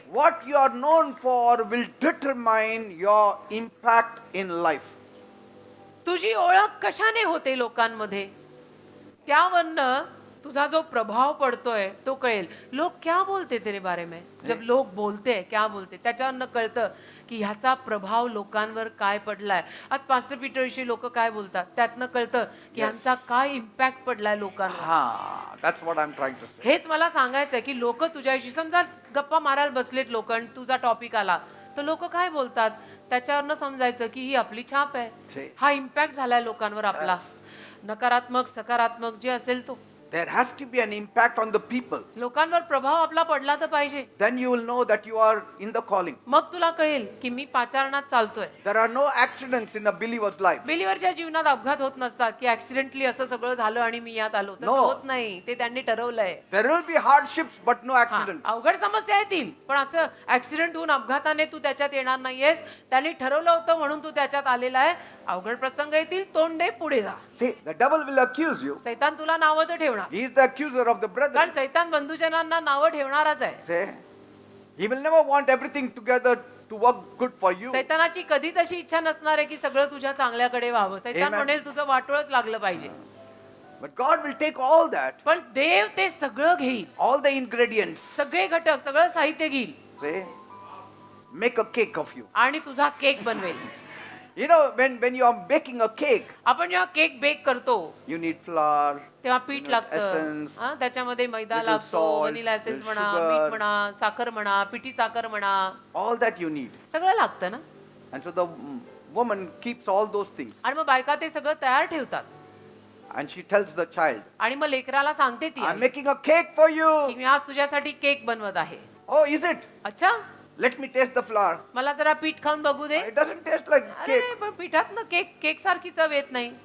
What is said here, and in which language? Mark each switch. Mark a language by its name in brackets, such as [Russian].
[English] What you are known for will determine your impact in life. [Marathi] तुझी ओळख कशाने होते लोकांमध्ये त्यावरनं तुझा जो प्रभाव पडतोय तो कळेल. [Hindi] लोक क्या बोलते तेरे बारे में, जब लोक बोलते क्या बोलते [Marathi] त्याच्यावरनं कळतं की ह्याचा प्रभाव लोकांवर काय पडलाय. आज पास्टर पीटर विषयी लोक काय बोलतात त्यातनं कळतं की ह्यांचा काय इम्पॅक्ट पडलाय लोकांवर. [English] That's what I'm trying to say. [Marathi] हेच मला सांगायचंय की लोक तुझ्याशी समजा गप्पा मारायला बसलेत लोक आणि तुझा टॉपिक आला तर लोक काय बोलतात त्याच्यावरनं समजायचं की ही आपली छाप आहे, हा इम्पॅक्ट झालाय लोकांवर आपला, नकारात्मक सकारात्मक जे असेल तो. [English] There has to be an impact on the people. [Marathi] लोकांवर प्रभाव आपला पडला तर पाहिजे. [English] Then you will know that you are in the calling. [Marathi] मग तुला कळेल की मी पाचारणात चालतोय. [English] There are no accidents in a believer's life. [Marathi] बिलीवरच्या जीवनात अपघात होत नसतात की ऍक्सिडेंटली असं सगळं झालं आणि मी यात आलो, तसं [English] No. [Marathi] होत नाही. ते त्यांनी ठरवलंय. [English] There will be hardships but no [Marathi] हा, [English] accidents. [Marathi] अवघड समस्या येतील पण असं ऍक्सिडेंट होऊन अपघाताने तू त्याच्यात येणार नाहीयेस. त्यांनी ठरवलं होतं म्हणून तू त्याच्यात आलेला आहे. अवघड प्रसंग येतील, तोंड दे, पुढे जा. [English] See, the devil will accuse you. [Marathi] सैतान तुला नावं तर ठेवणार, [English] He is the accuser of the brethren. [Marathi] कारण सैतान बंधुजनांना नावं ठेवणारच आहे. [English] Say, he will never want everything together to work good for you. [Marathi] सैतानाची कधीच अशी इच्छा नसणार आहे की सगळं तुझ्या चांगल्याकडे व्हावं. सैतान [English] Amen. [Marathi] म्हणेल तुझं वाटोळच लागलं पाहिजे. [English] But God will take all that, [Marathi] पण देव ते सगळं घेईल, [English] all the ingredients. [Marathi] सगळे घटक, सगळं साहित्य घेईल [English] Say, make a cake of you. [Marathi] आणि तुझा केक बनवेल. [English] You know, when you are baking a cake, [Marathi] आपण जेव्हा केक बेक करतो [English] you need flour, [Marathi] तेव्हा पीठ लागतं, [English] essence, [Marathi] हा, त्याच्यामध्ये मैदा [English] little [Marathi] लागतो, [English] salt, [Marathi] व्हॅनिला एसेन्स [English] little [Marathi] म्हणा, [English] sugar. [Marathi] मीठ म्हणा, साखर म्हणा, पिठी साखर म्हणा, [English] all that you need. [Marathi] सगळं लागतं ना. [English] And so the woman keeps all those things. [Marathi] आणि मग बायका ते सगळं तयार ठेवतात [English] And she tells the child, [Marathi] आणि मग लेकराला सांगते ती [English] I'm making a cake for [Marathi] की [English] you. [Marathi] मी आज तुझ्यासाठी केक बनवत आहे. [English] Oh, is it? [Marathi] अच्छा, [English] Let me taste the flour. [Marathi] मला जरा पीठ खाऊन बघू दे. [English] It doesn't taste like [Marathi] अरे [English] cake. [Marathi] पण पिठात ना केक सारखी चव येत नाही.